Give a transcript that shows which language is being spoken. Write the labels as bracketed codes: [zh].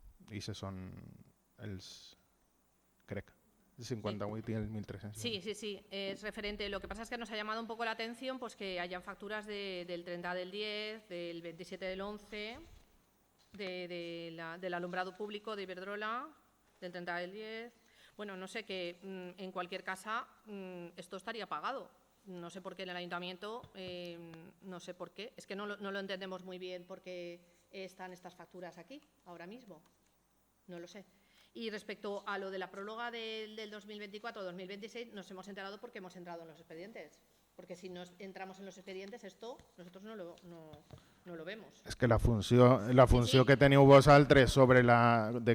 [ca] I aquests són els, crec, el 58 y el 1300. [es] Sí, es referente. Lo que pasa es que nos ha llamado un poco la atención pues que hayan facturas del 30 del 10, del 27 del 11, del alumbrado público de Iberdrola, del 30 del 10. Bueno, no sé, que en cualquier caso esto estaría pagado. No sé por qué en el ayuntamiento, no sé por qué. Es que no lo entendemos muy bien por qué están estas facturas aquí ahora mismo. No lo sé. Y respecto a lo de la próloga del 2024-2026, nos hemos enterado porque hemos entrado en los expedientes. Porque si no entramos en los expedientes, esto nosotros no lo vemos. [ca] És que la funció que teniu vosaltres sobre la...